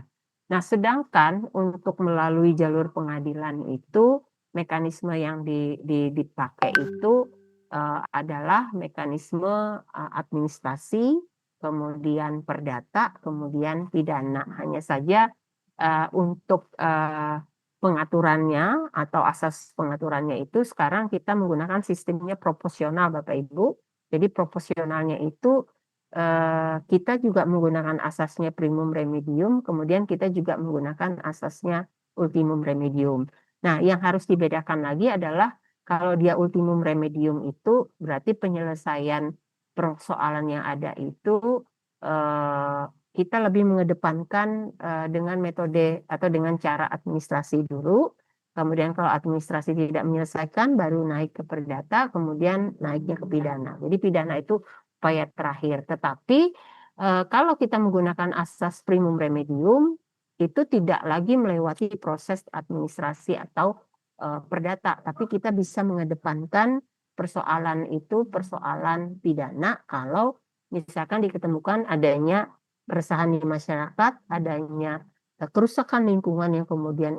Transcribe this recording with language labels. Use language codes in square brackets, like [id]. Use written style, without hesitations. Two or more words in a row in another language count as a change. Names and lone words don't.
[id] Nah, sedangkan untuk melalui jalur pengadilan itu mekanisme yang dipakai itu adalah mekanisme administrasi, kemudian perdata, kemudian pidana. Hanya saja untuk pengaturannya atau asas pengaturannya itu sekarang kita menggunakan sistemnya proporsional Bapak Ibu. Jadi proporsionalnya itu kita juga menggunakan asasnya [la] primum remedium, [id] kemudian kita juga menggunakan asasnya [la] ultimum remedium. [id] Nah, yang harus dibedakan lagi adalah kalau dia [la] ultimum remedium [id] itu berarti penyelesaian persoalan yang ada itu kita lebih mengedepankan dengan metode atau dengan cara administrasi dulu. Kemudian kalau administrasi tidak menyelesaikan baru naik ke perdata, kemudian naiknya ke pidana. Jadi pidana itu upaya terakhir. Tetapi kalau kita menggunakan asas [la] primum remedium [id] itu tidak lagi melewati proses administrasi atau perdata, tapi kita bisa mengedepankan persoalan itu persoalan pidana kalau misalkan diketemukan adanya keresahan di masyarakat, adanya kerusakan lingkungan yang kemudian